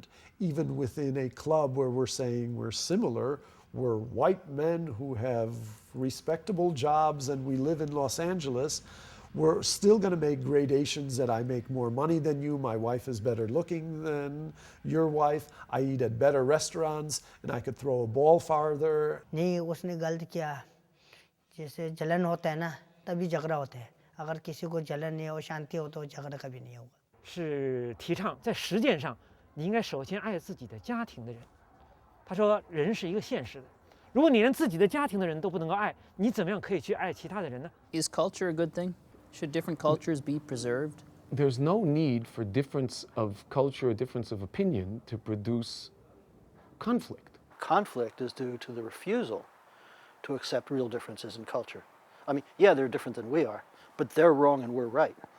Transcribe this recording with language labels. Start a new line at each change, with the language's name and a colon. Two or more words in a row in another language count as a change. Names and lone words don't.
English: Even within a club where we're saying we're similar, we're white men who have respectable jobs and we live in Los Angeles, we're still going to make gradations that I make more money than you, my wife is better looking than your wife, I eat at better restaurants, and I could throw a ball farther.
Hindi: नहीं उसने गलत किया जैसे जलन होता है ना तभी झगड़ा होता है अगर किसी को जलन नहीं हो शांति हो तो झगड़ा कभी नहीं होगा
Chinese: 是提倡在实践上你应该首先爱自己的家庭的人。他说人是一个现实的，如果你连自己的家庭的人都不能够爱，你怎么样可以去爱其他的人呢？
English: Is culture a good thing? Should different cultures be preserved? There's no need for difference of culture, difference of opinion to produce conflict. Conflict is due to the refusal to accept real differences in culture. I mean, yeah, they're different than we are, but they're wrong and we're right.